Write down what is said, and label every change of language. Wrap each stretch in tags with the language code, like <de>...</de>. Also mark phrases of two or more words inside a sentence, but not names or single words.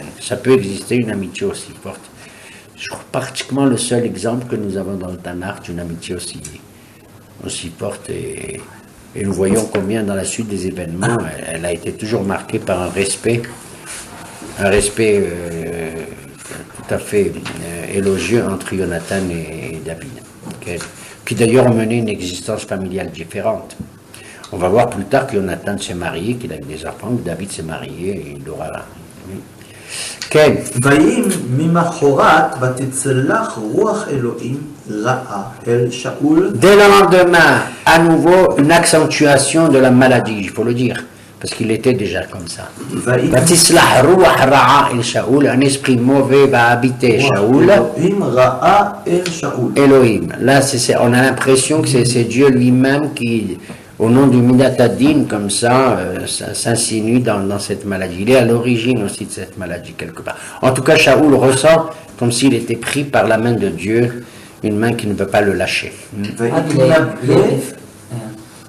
<fr>Ça peut exister une amitié aussi forte. Je crois pratiquement le seul exemple que nous avons dans le Tanakh d'une amitié aussi forte et nous voyons combien dans la suite des événements elle a été toujours marquée par un respect tout à fait élogieux entre Jonathan et David, qui d'ailleurs ont mené une existence familiale différente. On va voir plus tard que Jonathan s'est marié, qu'il a eu des enfants, que David s'est marié et il aura...</fr> <he>כן. ויהי ממחרת ותצלח רוח אלוהים רעה אל שאול.</he> <fr>Dès le lendemain, à nouveau, une accentuation de la maladie, il faut le dire, parce qu'il était déjà comme ça.</fr> <he>ותצלח רוח רעה אל שאול,</he> <fr>un esprit mauvais va habiter Shaoul.</fr> <he>אלוהים רעה אל שאול. Elohim.</he> <fr>Là, on a l'impression que c'est Dieu lui-même qui, au nom du Midatadin, comme ça s'insinue dans cette maladie. Il est à l'origine aussi de cette maladie, quelque part. En tout cas, Shaoul ressent comme s'il était pris par la main de Dieu, une main qui ne veut pas le lâcher.</fr>